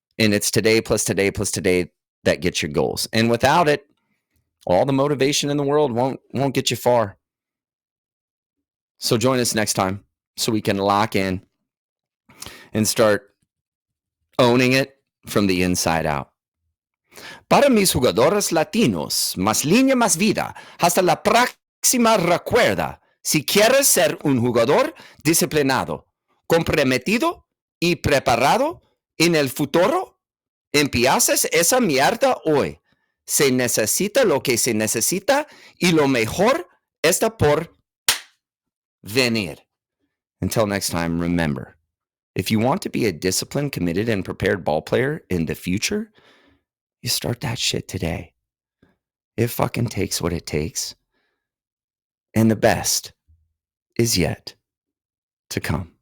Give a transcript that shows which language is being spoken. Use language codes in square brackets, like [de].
[en] And it's today plus today plus today that gets your goals. And without it, all the motivation in the world won't get you far. So join us next time so we can lock in and start owning it from the inside out. [es] Para mis jugadores latinos, más línea, más vida. Hasta la próxima recuerda, si quieres ser un jugador disciplinado, comprometido y preparado en el futuro, empiezas esa mierda hoy. Se necesita lo que se necesita y lo mejor está por venir. [en] Until next time, remember, if you want to be a disciplined, committed, and prepared ball player in the future, you start that shit today. It fucking takes what it takes. And the best is yet to come.